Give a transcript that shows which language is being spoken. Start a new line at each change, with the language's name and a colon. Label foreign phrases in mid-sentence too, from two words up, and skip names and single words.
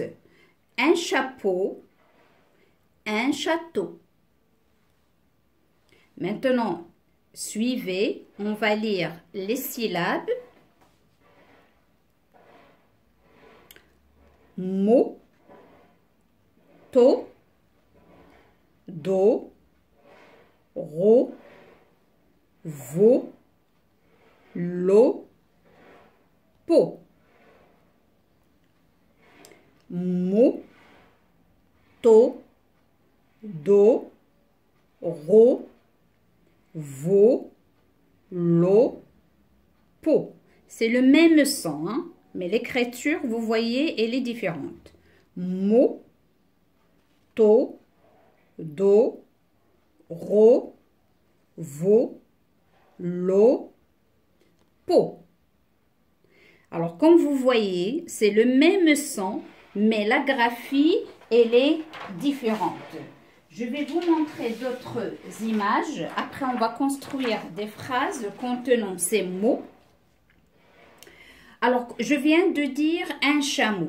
French: Un chapeau, un château. Maintenant, suivez. On va lire les syllabes. Mot, to, do, ro, vo, lo, po. Mo, to, do, ro, vo, lo, po. C'est le même son, hein? Mais l'écriture, vous voyez, elle est différente. Mo, to, do, ro, vo, lo, po. Alors, comme vous voyez, c'est le même son, mais la graphie, elle est différente. Je vais vous montrer d'autres images. Après, on va construire des phrases contenant ces mots. Alors, je viens de dire un chameau.